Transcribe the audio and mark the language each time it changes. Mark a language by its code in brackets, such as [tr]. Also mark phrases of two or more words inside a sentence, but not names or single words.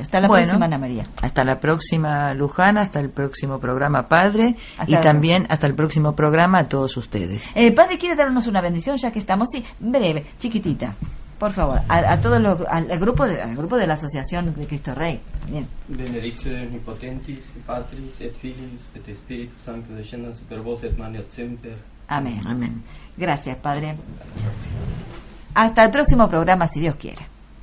[es] Hasta la próxima, Ana María. Hasta la próxima, Lujana, hasta el próximo programa, Padre, y también hasta el próximo programa a todos ustedes. Padre, ¿quiere darnos una bendición ya que estamos? Sí, breve, chiquitita. Por favor, al grupo de la Asociación de Cristo Rey. Bien. [la] Benedictio omnipotentis, Patris et Filius et Spiritus Sanctus descendan super vos et maneat semper. [es] Amén. Amén. Gracias, Padre. Hasta el próximo programa, si Dios quiere.